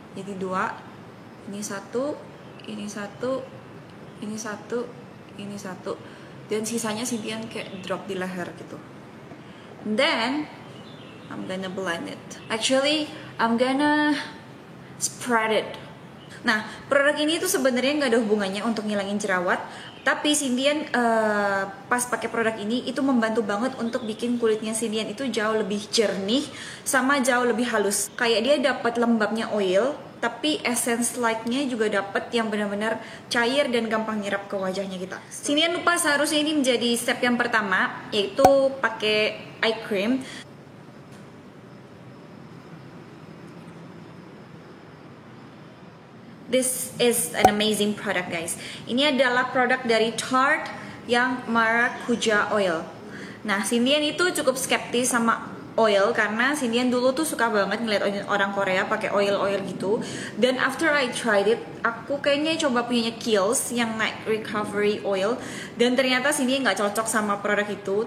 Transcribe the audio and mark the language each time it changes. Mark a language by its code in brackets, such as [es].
[id] Jadi 2, ini 1, ini 1, ini 1, ini 1, dan sisanya Cindian kayak drop di leher gitu. [en] Then I'm gonna blend it. Actually, I'm gonna spread it. [id] Nah, produk ini tuh sebenarnya nggak ada hubungannya untuk ngilangin jerawat, tapi Cindian pas pakai produk ini itu membantu banget untuk bikin kulitnya Cindian itu jauh lebih jernih sama jauh lebih halus. Kayak dia dapat lembabnya oil, tapi essence like-nya juga dapat yang benar-benar cair dan gampang nyerap ke wajahnya kita. Cindian lupa, seharusnya ini menjadi step yang pertama, yaitu pakai eye cream. [en] This is an amazing product, guys. [id] Ini adalah produk dari Tarte yang Maracuja Oil. Nah, Cindian itu cukup skeptis sama oil karena Cindian dulu tuh suka banget ngeliat orang Korea pakai oil gitu. Dan [en] after I tried it, [id] aku kayaknya coba punyanya Kiehl's yang Night Recovery Oil, dan ternyata Cindian nggak cocok sama produk itu.